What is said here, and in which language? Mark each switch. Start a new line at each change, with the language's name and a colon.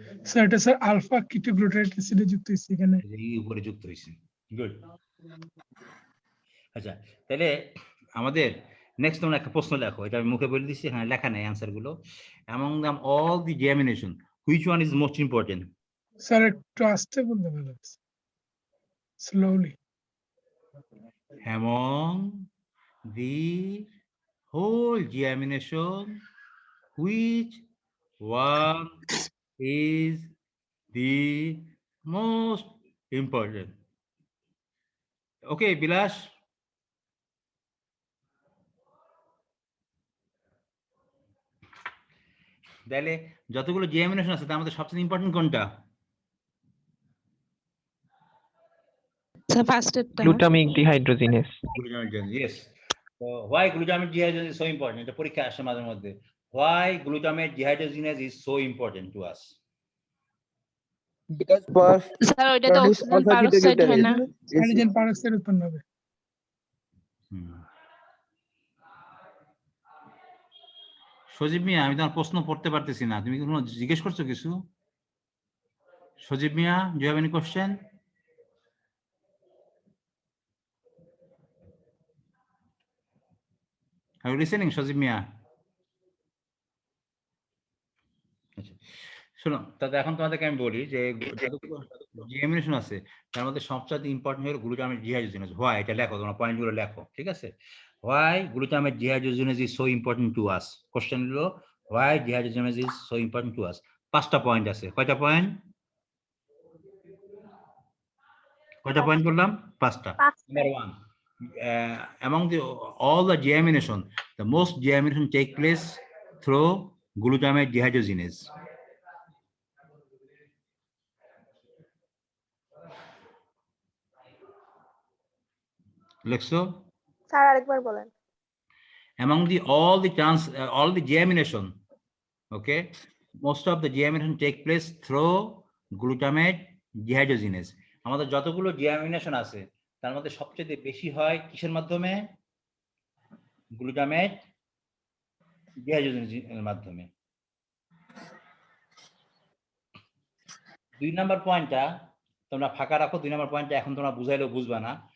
Bangla: Sir এটা sir alpha কিটোগ্লুটারেট অ্যাসিডে যুক্ত হইছে এখানে। এই উপরে যুক্ত হইছে। গুড। আচ্ছা, তাহলে আমাদের নেক্সট তোমরা একটা প্রশ্ন লেখো, এটা আমি মুখে বলে দিচ্ছি, হ্যাঁ লেখা নাই অ্যান্সার গুলো।
English: Among them all the deamination, which one is most important?
Bangla: Sir একটু আস্তে বলতে ভালো আছে, slowly.
English: Among the whole deamination, which one is the most important? Okay, Bilash.
Bangla: তাহলে যতগুলো ডিঅ্যামিনেশন আছে তার মধ্যে সবচেয়ে ইম্পর্টেন্ট কোনটা? So ফার্স্টেরটা।
English: Glutamic dehydrogenase. Glutamic dehydrogenase, yes. So why glutamic dehydrogenase is so important?
Bangla: এটা পরীক্ষা আসে মাঝে মধ্যে।
English: Why glutamic dehydrogenase is so important to us? Because
Bangla: sir ওইটা তো
English: produce
Bangla: অক্সিজেন
English: alpha
Bangla: পারক্সাইড হয় না?
English: ketoglutarate.
Bangla: হাইড্রোজেন পারক্সাইড উৎপন্ন হবে। সজীব মিয়া, আমি তোমার প্রশ্ন পড়তে পারতেছি না, তুমি কোনো জিজ্ঞেস করছো কিছু?
English: Sajib Mia, do you have any question? Are you listening, Sajib Mia?
Bangla: আচ্ছা, শোনো, তাহলে এখন তোমাদেরকে আমি বলি যে যতগুলো ডিঅ্যামিনেশন আছে তার মধ্যে সবচেয়ে ইম্পর্টেন্ট হলো গ্লুটামেট ডিহাইড্রোজেনেজ।
English: why,
Bangla: এটা লেখো, তোমরা পয়েন্টগুলো লেখো, ঠিক আছে?
English: Why glutamate dehydrogenase is so important to us.
Bangla: Question হলো
English: Why dehydrogenase is so important to us.
Bangla: 5টা পয়েন্ট আছে। কয়টা পয়েন্ট? কয়টা পয়েন্ট বললাম? 5টা।
English: Number 1, among all the deamination, the most deamination take place through glutamate dehydrogenase.
Bangla: লেখছো? Sir আরেকবার বলেন।
English: Among all the deamination, okay, most of the deamination take place through glutamate dehydrogenase.
Bangla: আমাদের যতগুলো ডিঅ্যামিনেশন আছে তার মধ্যে সবচেয়ে বেশি হয় কিসের মাধ্যমে? গ্লুটামেট ডিহাইড্রোজেনেজের মাধ্যমে। 2 নাম্বার পয়েন্টটা তোমরা ফাঁকা রাখো, 2 নাম্বার পয়েন্টটা এখন তোমরা বুঝাইলেও বুঝবা না।